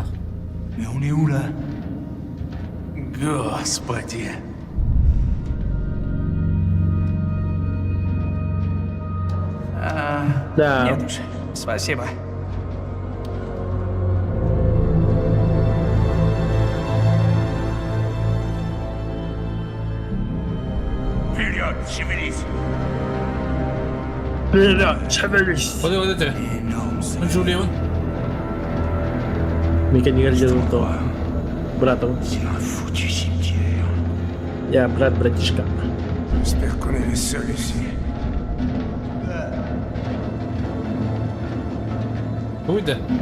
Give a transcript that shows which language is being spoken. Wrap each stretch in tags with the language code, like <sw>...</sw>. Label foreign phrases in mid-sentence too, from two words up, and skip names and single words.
<fr>Mais on est où là?</fr> <ru>Господи. Да. Нет уж, спасибо. Вперед, шевелись! Вот это. Ну что, Леон? Механик держал то. Братом. Я братишка.</ru> <fr>J'espère qu'on est les seuls ici.</fr> <ru>Ой, да.</ru>